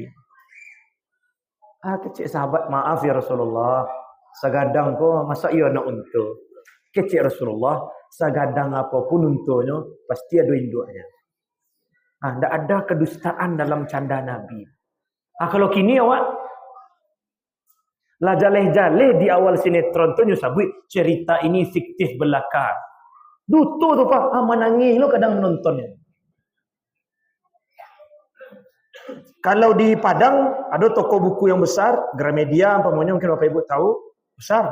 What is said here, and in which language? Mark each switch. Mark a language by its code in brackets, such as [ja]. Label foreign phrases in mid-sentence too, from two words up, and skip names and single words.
[min] Kecik sahabat, maaf ya Rasulullah. Sagadang kau, masa ia anak unta? Kecik Rasulullah, sagadang apapun untanya, pasti ada induknya. [id] Tak ada kedustaan dalam canda Nabi. [min] Kalau kini awak lah jaleh-jaleh di awal sinetron tu nyusabui cerita ini fiktif belaka. Duto tu Pak, menangis lo kadang menontonnya. [id] Kalau di Padang ada toko buku yang besar, Gramedia, umpamanya mungkin Bapak Ibu tahu, besar.